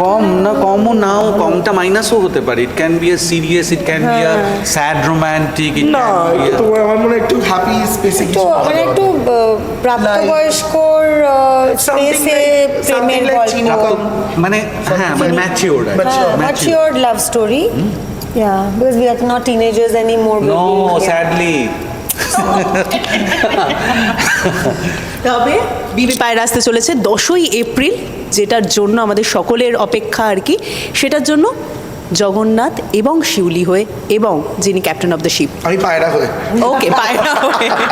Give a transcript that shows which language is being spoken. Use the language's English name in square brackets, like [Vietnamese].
[Bangla] কম না, কমও নাও, কমটা মাইনাসও হতে পারে। [English] it can be a serious, it can be a sad romantic, it [Bangla] না, [English] can [Bangla] তো আমার মনে হয় একটু হ্যাপি স্পেসে তো মানে একটু প্রাপ্তবয়স্কর স্পেসে প্রেমের গল্প, মানে হ্যাঁ মানে matured [English] matured love story. Yeah, because we are not teenagers anymore. No Yeah. Sadly. [Bangla] তবে বিবি পায়রা আসতে চলেছে 10ই এপ্রিল, যেটার জন্য আমাদের সকলের অপেক্ষা আর কি। সেটার জন্য জগন্নাথ এবং শিউলি হয়ে, এবং যিনি ক্যাপ্টেন অফ দ্য শিপ, আমি পায়রা হয়ে। ওকে পায়রা হয়ে।